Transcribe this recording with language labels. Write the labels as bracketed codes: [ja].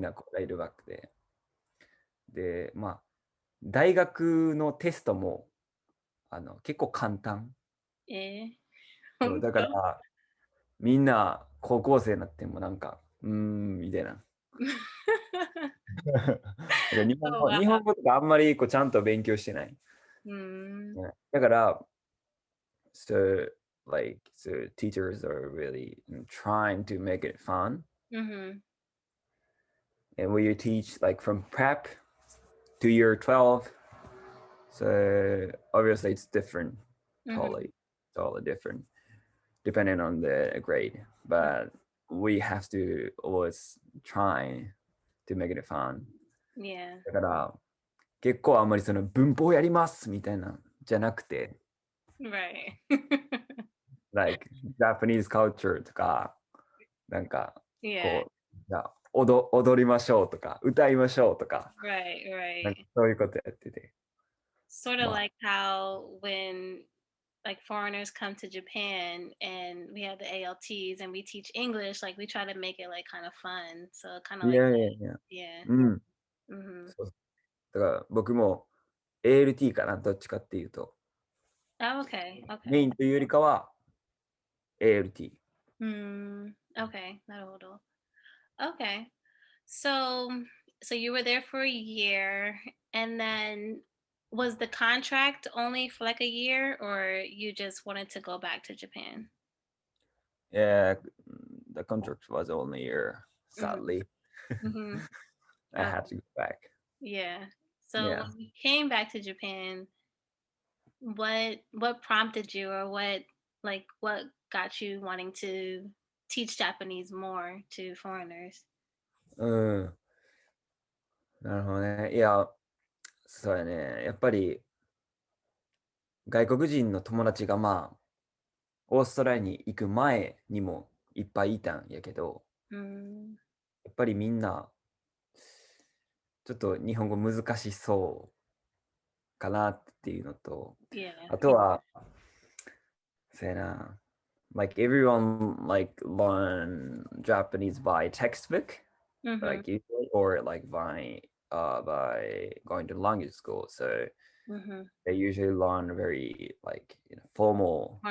[ja] なこうライトバックで。で、まあ、大学のテストも結構簡単。 Eh. そうだか Honto. ら、みんな高校生になってもなんか、みたいな。だから [en] Oh, wow. [ja] 日本語とかあんまりこうちゃんと勉強してない。 Mm. ねだから、 [en] so so teachers are really trying to make it fun. Mhm. And when you teach like from prep to year 12, so obviously it's different, Mhm. totally, totally different, depending on the grade. But we have to always try to make it fun. Yeah. [ja] だから結構あんまりその文法やりますみたいなじゃなくて、 [en] Right. like Japanese culture [ja] とか、なんか [en] Yeah. [ja] こう、じゃあ踊りましょうとか、歌いましょうとか、 [en] Right, [ja] なんか [en] right. [ja] そういうことやってて、 [en] Sort of [ja] まあ、 [en] like how when like foreigners come to Japan and we have the ALTs and we teach English, like we try to make it like kind of fun. So kind of [ja] い [en] like [ja] やいやい [en] Yeah. うん、 Mhm. [ja] そうだから僕も ALT かな、どっちかっていうと、 [en] Oh, okay. [ja] メイ [en] Okay. [ja] ンというよりかは ALT。 [en] Mm, okay. [ja] なるほど. [en] Okay. So so you were there for a year and then was the contract only for like a year or you just wanted to go back to Japan? Yeah, the contract was only a year, Mhm. sadly. Mhm. I had to go back. Yeah. So Yeah. when you came back to Japan, what prompted you or what got you wanting to teach Japanese more to foreigners? うん。 [ja] なるほどね。いや、そうやね。やっぱり外国人の友達がまあ、オーストラリアに行く前にもいっぱいいたんやけど、 Mm, やっぱりみんな、ちょっと日本語難しそうかなっていうのと、 [en] yeah. [ja] あとは、そうやな、 [en] like everyone like learn Japanese by textbook, Mhm. like usually, or like by going to language school. So Mhm. they usually learn very like formal,